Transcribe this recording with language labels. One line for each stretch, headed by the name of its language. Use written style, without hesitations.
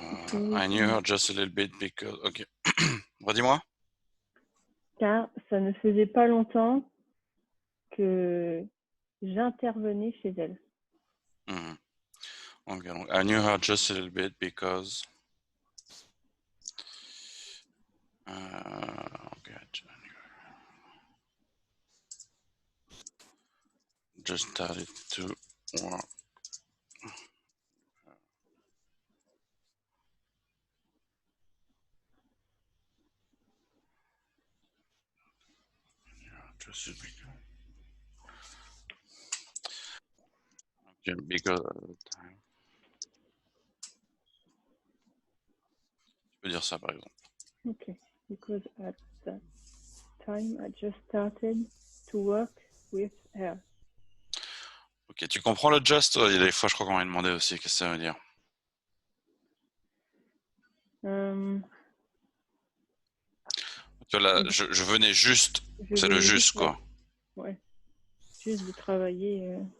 English: I knew her just a little bit because.
French: Ok. Redis-moi. Car ça ne faisait pas longtemps que j'intervenais chez elle. Mhm.
English: Ok, donc I knew her just a little bit because. Okay, just started to work. Just okay, because at the time.
French: Tu peux dire ça par exemple.
English: Okay, because at that time I just started to work with her.
French: Ok, tu comprends le just? Il y a des fois, je crois qu'on m'a demandé aussi qu'est-ce que ça veut dire. Tu vois, là, je venais juste, c'est le juste quoi. Ouais. Juste de travailler.